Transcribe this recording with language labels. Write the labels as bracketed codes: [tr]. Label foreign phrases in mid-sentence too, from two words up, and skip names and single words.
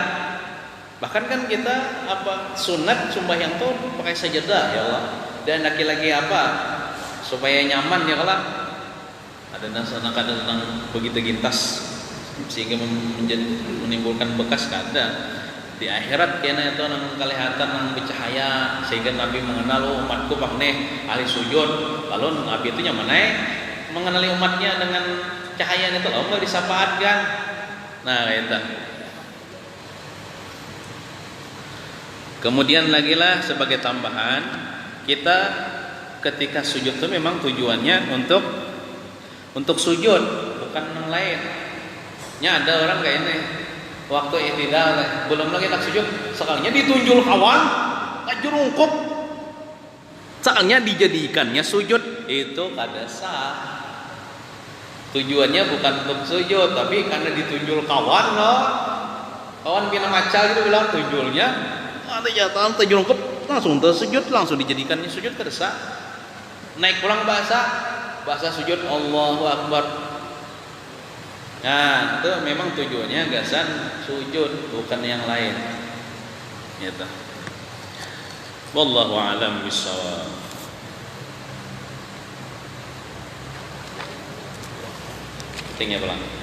[bjn] Bahkan kan kita sunat sembahyang tuh pakai sajadah [ar] ya Allah. [bjn] Dan lagi apa? Supaya nyaman [ar] ya Allah. [bjn] Ada kadang begitu gintas sehingga menimbulkan bekas kada. Di akhirat kena itu nang kelihatan nang bercahaya sehingga Nabi mengenal umatku nih ahli sujud. Lalu Nabi itu nyaman mengenali umatnya dengan cahaya itu Allah disapaatkan. Nah, itu. Kemudian lagi lah sebagai tambahan, kita ketika sujud itu memang tujuannya untuk sujud, bukan yang lain. Nya ada orang kayak ini, waktu i'tidal belum lagi nak sujud, sekalinya ditunjul kawan, ngajurungkup. Sekalinya dijadikannya sujud, itu kada sah. Tujuannya bukan untuk sujud, tapi karena ditunjul kawan loh. Kawan bina macal gitu bilang tunjulnya, ada jatuhan terjungkup langsung tersujud, langsung dijadikannya sujud kada sah. Naik pulang bahasa sujud [ar] Allahu Akbar. [bjn] Nah, itu memang tujuannya gasan sujud, bukan yang lain. [ar] Gitu. Wallahu a'lam bishawab. [bjn] Tinggal pelan.